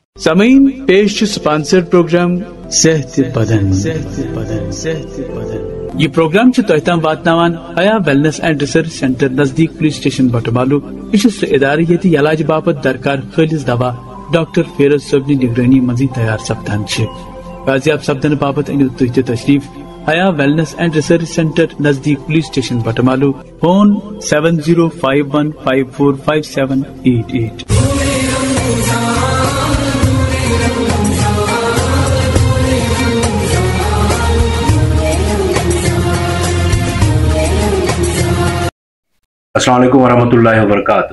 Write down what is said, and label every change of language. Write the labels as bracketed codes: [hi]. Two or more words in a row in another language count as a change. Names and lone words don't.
[ks] سامعین پیش سپانسر پروگرام صحت بدن یہ پروگرام تہ تام واتناوان حیا ویلنس اینڈ ریسرچ سینٹر نزدیک [en] police station [ks] بٹمالو. یہ سہ ادارہ یت علاج باپت درکار خالص دوا ڈاکٹر فیروز صٲبنہِ نگرانی منزی تیار سپدان. بازیاب سپدن باپت انیو تُہۍ تہِ تشریف حیا ویلنس اینڈ ریسرچ سینٹر نزدیک [en] police station [ks] بٹمالو. فون 7051545788. [ar] السلام علیکم ورحمۃ اللہ وبرکاتہ.